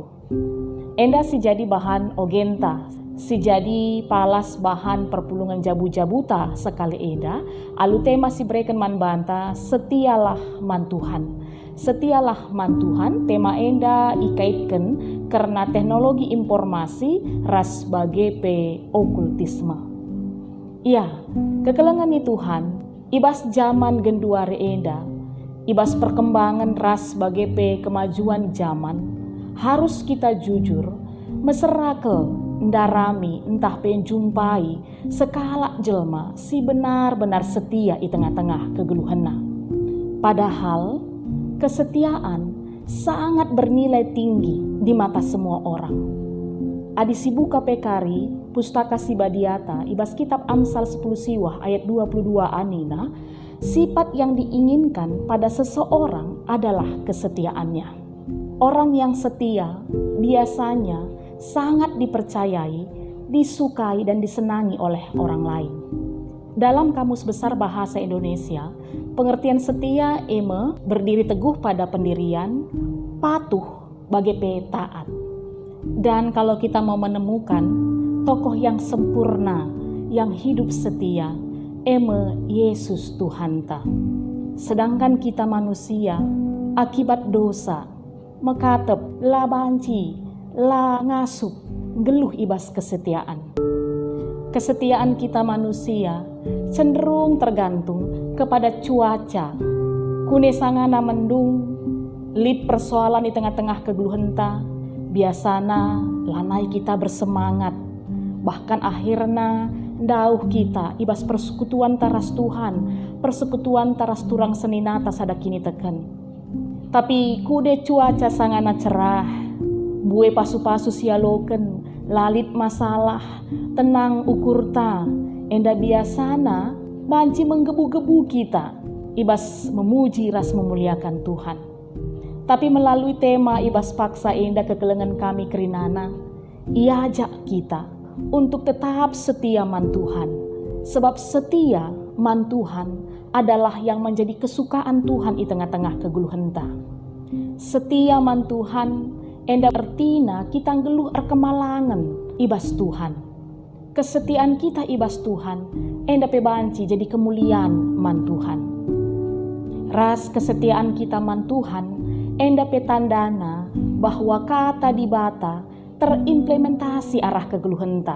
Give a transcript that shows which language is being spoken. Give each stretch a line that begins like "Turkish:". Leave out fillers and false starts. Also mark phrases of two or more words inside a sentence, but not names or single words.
Batak Karo: Enda si jadi bahan ogenta, si jadi palas bahan perpulungan jabu-jabuta sekali eda, alu tema si breken man banta, setialah man Tuhan. Setialah man Tuhan, tema enda ikaitkan karena
Indonesian: teknologi informasi
Batak Karo: ras bagai okultisme. Iya, kekelengan ni Tuhan, ibas zaman genduare enda, ibas perkembangan ras bagai kemajuan zaman,
Indonesian: harus kita jujur,
Batak Karo: meserakel, ndarami, entah penjumpai, sekala jelma si benar-benar setia di tengah-tengah kegeluhanna.
Indonesian: Padahal, kesetiaan sangat bernilai tinggi di mata semua orang.
Batak Karo: Adi sibuka pekari, pustaka sibadiata, ibas kitab Amsal 10 siwah ayat 22 anina,
Indonesian: sifat yang diinginkan pada seseorang adalah kesetiaannya. Orang yang setia biasanya sangat dipercayai, disukai dan disenangi oleh orang lain. Dalam Kamus Besar Bahasa Indonesia, pengertian setia berdiri teguh pada pendirian, patuh bagai taat. Dan kalau kita mau menemukan tokoh yang sempurna, yang hidup setia, Yesus Tuhanta. Sedangkan kita manusia, akibat dosa,
Batak Karo: mekatep, la banci, la ngasup, geluh ibas kesetiaan.
Indonesian: Kesetiaan kita manusia cenderung tergantung kepada cuaca.
Batak Karo: Kune sangana mendung, lid persoalan di tengah-tengah kegeluhenta, biasana lanai kita bersemangat. Bahkan akhirnya dauh kita ibas persekutuan taras Tuhan, persekutuan taras turang seninata sadakini teken. Tapi kude cuaca sangana cerah, bue pasu-pasu sialoken, lalit masalah, tenang ukurta, enda biasana banci menggebu-gebu kita, ibas memuji ras memuliakan Tuhan.
Indonesian: Tapi melalui tema
Batak Karo: ibas paksa enda kekelengan kami kerinana,
Indonesian: ia ajak kita untuk tetap setia man Tuhan, sebab setia man Tuhan adalah yang menjadi kesukaan Tuhan di tengah-tengah kegeluhenta.
Batak Karo: Setia man Tuhan enda artina kita ngeluh kemalangan ibas Tuhan. Kesetiaan kita ibas Tuhan enda pebanci jadi kemuliaan man Tuhan. Ras kesetiaan kita man Tuhan enda petandana bahwa kata di bata terimplementasi arah kegeluhenta.